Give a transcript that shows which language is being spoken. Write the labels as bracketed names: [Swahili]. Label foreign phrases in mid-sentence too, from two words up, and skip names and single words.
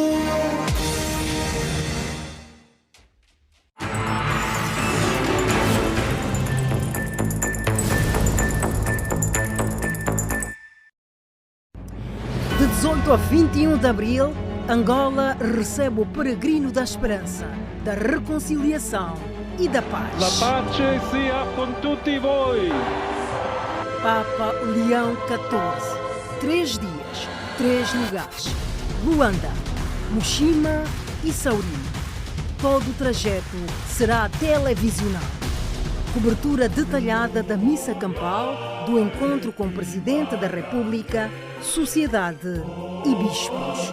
[Portuguese] De 18 a 21 de abril, Angola recebe o Peregrino da Esperança, da Reconciliação e da Paz. [Italian] La pace sia con tutti voi. [Portuguese] Papa Leão XIV. 3 dias, 3 lugares. Luanda, Mushima e Sauri. Todo o trajeto será televisionado. Cobertura detalhada da missa campal, do encontro com o Presidente da República, sociedade e bispos.